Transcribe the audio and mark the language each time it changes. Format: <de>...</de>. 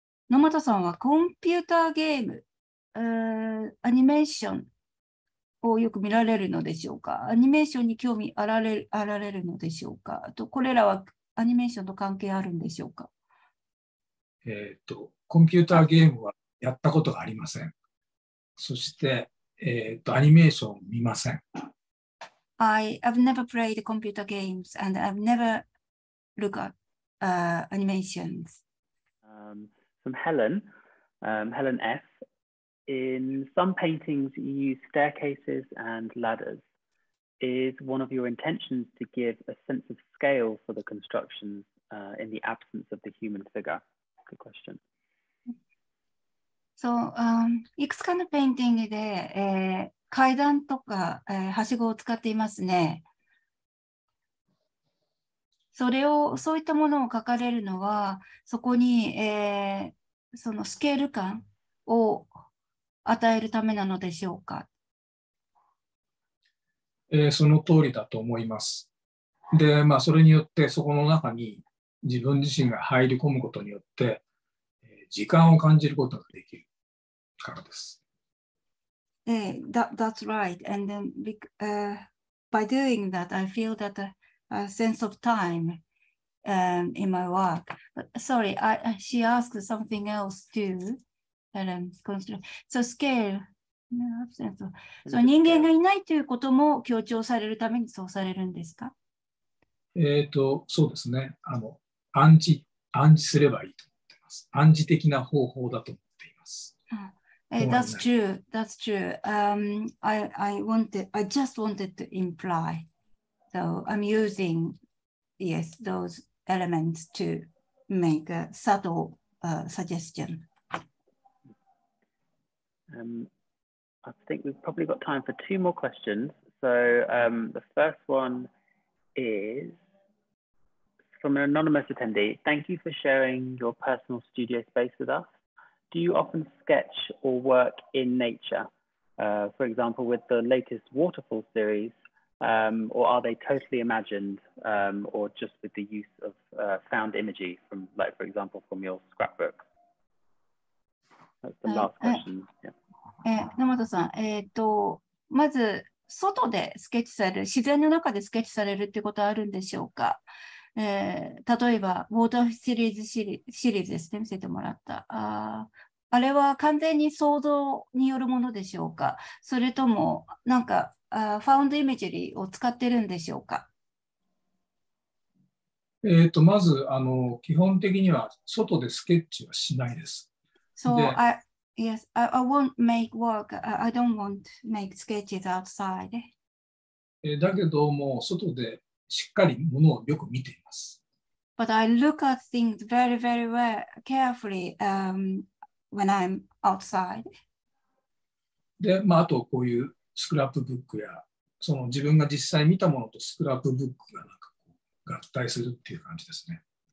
<ja>野俣さんはコンピューターゲーム、アニメーションをよく見られるのでしょうか。アニメーションに興味あられるのでしょうか。これらはアニメーションと関係あるんでしょうか。コンピューターゲームはやったことがありません。そして、アニメーション見ません。</ja> <en>I've never played computer games and I've never looked at animations. From Helen F. In some paintings, you use staircases and ladders. Is one of your intentions to give a sense of scale for the constructions in the absence of the human figure? Good question.</en> <ja>So, いくつかのペインティングで、階段とか、はしごを使っていますね。そういったものを描かれるのは、そこに、そのスケール感を与えるためなのでしょうか。その通りだと思います。で、それによってそこの中に自分自身が入り込むことによって時間を感じることができるからです。</ja> <en>That's right. And then by doing that, I feel that a sense of time in my work. But sorry, she asked something else too. So scale.</en> <ja>そう人間がいないということも強調されるためにそうされるんですか？そうですね。暗示すればいいと思っています。暗示的な方法だと思っています。</ja> <en>That's true. That's true. I just wanted to imply. So I'm using, yes, those elements to make a subtle suggestion. I think we've probably got time for 2 more questions. So the first one is from an anonymous attendee. Thank you for sharing your personal studio space with us. Do you often sketch or work in nature? For example, with the latest waterfall series, or are they totally imagined, or just with the use of found imagery from, like, for example, from your scrapbook? That's the last question. Yeah.</en> <ja>野本さん、まず、外でスケッチされる、自然の中でスケッチされるってことはあるんでしょうか。例えば、ウォーターシリーズですね、見せてもらった。あれは完全に想像によるものでしょうか。それとも、なんか、ファウンドイメージリーを使ってるんでしょうか。まず、基本的には外でスケッチはしないです。</ja> <en>So, yes, I won't make work. I don't want to make sketches outside.</en> <ja>だけども、外でしっかりものをよく見ています。</ja> <en>But I look at things very, very well, carefully when I'm outside.</en> <ja>で、あとこういうスクラップブックや、その自分が実際見たものとスクラップブックがなんかこう合体するっていう感じですね。</ja>